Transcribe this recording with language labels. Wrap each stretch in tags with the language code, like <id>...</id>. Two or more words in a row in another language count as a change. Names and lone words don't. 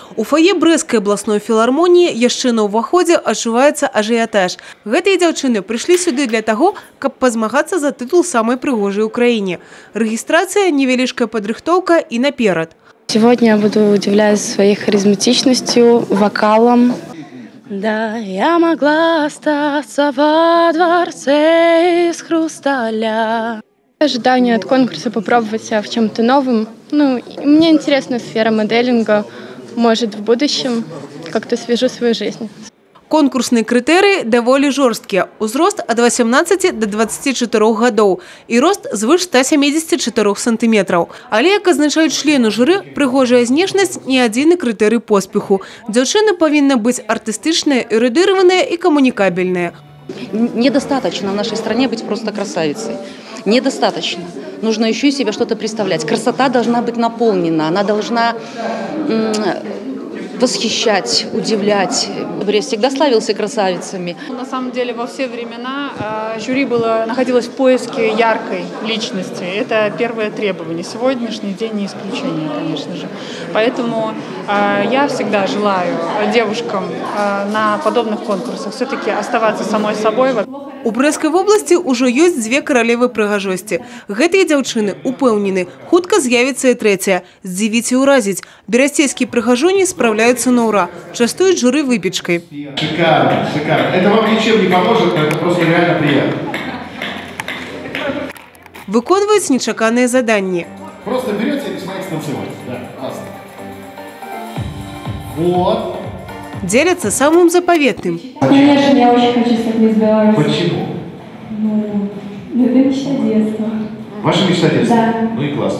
<be>У фае Брэсцкай абласной філармоніі яшчэ на ўваходзе адчуваецца ажыятаж. Гэтыя дзяўчыны прыйшлі сюды для таго, каб пазмагацца за тытул самай прыгожай у краіне. Рэгістрацыя, невялічкая падрыхтоўка і наперад.</be> <ru>Сегодня я буду удивлять своей харизматичностью, вокалом. Да, я могла остаться во дворце из хрусталя. Ожидание от конкурса попробовать себя в чем-то новом. Мне интересна сфера моделинга. Может, в будущем как-то свяжу свою жизнь.</ru> <be>Конкурсныя крытэрыі даволі жорсткія. Узрост ад 18 до 24 гадоў і рост звыш 174 сантыметраў. Але, як азначаюць члены журы, прыгожая знешнасць не адзіны крытэрый поспеху. Дзяўчыны павінны быць артыстычныя, эрудыраваныя і камунікабельныя.</be> <ru>Недостаточно в нашей стране быть просто красавицей. Недостаточно. Нужно еще из себя что-то представлять. Красота должна быть наполнена, она должна восхищать, удивлять. Брест всегда славился красавицами. На самом деле во все времена жюри находилось в поиске яркой личности. Это первое требование. Сегодняшний день не исключение, конечно же. Поэтому я всегда желаю девушкам на подобных конкурсах все-таки оставаться самой собой.</ru> <be>У Брэсцкай вобласці ўжо ёсць дзве каралевы прыгажосці. Гэтыя дзяўчыны упэўнены, хутка з'явіцца і трэцяя. Здзівіць і ўразіць. Берасцейскія прыгажоні спраўляюцца на ўра. Частуюць журы выпечкой.</be> <ru>Шикарно, шикарно. Это вам ничем не поможет, это просто реально приятно. Выконваюць нечаканыя заданні. Просто берете и начинаете танцевать. Да, классно. Вот. Делятся самым заповедным. Конечно, я очень хочу стать мисс Беларусь. Почему? Это мечта детства. Ваша мечта детства? Да. Ну и классно.</ru>